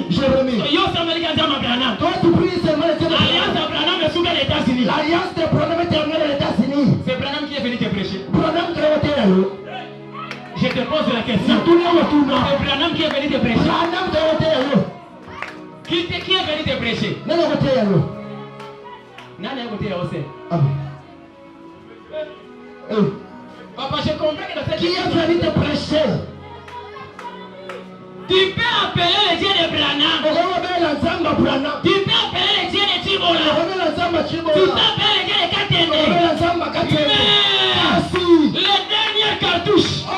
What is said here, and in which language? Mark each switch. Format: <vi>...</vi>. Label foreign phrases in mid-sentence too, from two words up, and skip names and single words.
<fr>Yo Samuel Gazama Branham. L'alliance de Branham est sous les États-Unis. C'est Branham qui est venu te prêcher. Je te pose la question. C'est Branham qui est venu te prêcher. Qui est venu te prêcher?</fr> <ln>Nani akote yango?</ln> <fr>Nani est venu aussi? Amen. Papa, je comprends que dans cette Qui est venu te prêcher? Tu peux appeler le Dieu de Branham. Tu peux appeler le Dieu de Chibola. Tu peux appeler le Dieu de Katende. Mais le dernier cartouche.</fr>